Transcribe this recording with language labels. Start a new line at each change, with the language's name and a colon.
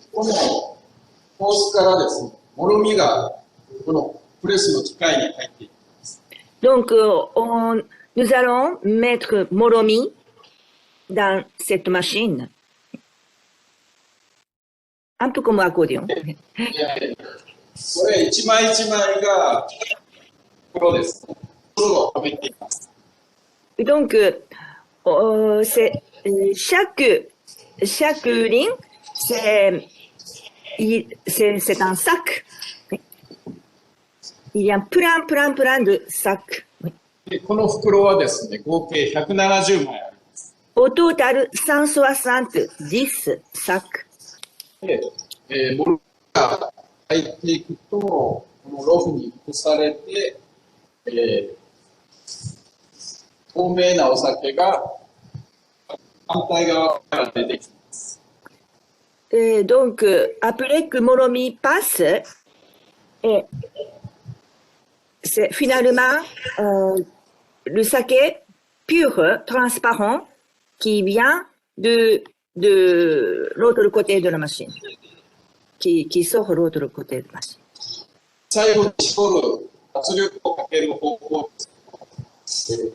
Japanese: このホースからですね、もろみがこのプレスの機械に入っていきます。
French: Donc, nous allons mettre Moromi dans cette machine. Un peu comme un accordéon.
Japanese: これ一枚一枚が黒です。黒をはめています。
French: Donc, c'est chaque ligne, c'est un sac. Il y a plein de sacs.
Japanese: でこの袋はですね、合計170枚あります。
French: Au total, 170 sacs.
Japanese: で、もろみが入っていくと、このロフに移されて、透明なお酒が反対側から出てきます。
French: Donc, après que Moromi passe, c'est finalement le saké pur, transparent, qui vient de l'autre côté de la machine, qui sort de l'autre côté de la machine.
Japanese: 最後に絞る圧力をかける方法です。